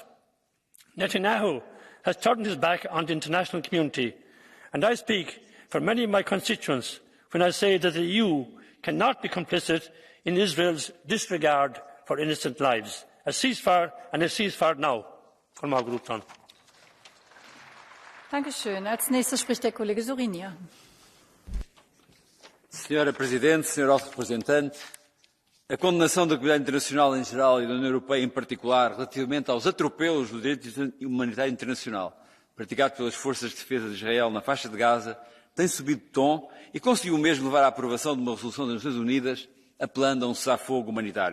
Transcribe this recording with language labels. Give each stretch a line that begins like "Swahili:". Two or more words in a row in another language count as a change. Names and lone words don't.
English: Netanyahu has turned his back on the international community, and I speak for many of my constituents when I say that the EU cannot be complicit in Israel's disregard for innocent lives. A ceasefire, and a ceasefire now.
German: Dankeschön. Als nächster spricht der Kollege Sorinja.
Portuguese: Senhora Presidente, Senhor Alto Representante, a condenação da comunidade internacional em geral e da União Europeia em particular relativamente aos atropelos do direito humanitário internacional praticado pelas forças de defesa de Israel na faixa de Gaza tem subido de tom e conseguiu mesmo levar à aprovação de uma resolução das Nações Unidas apelando a um cessar-fogo humanitário.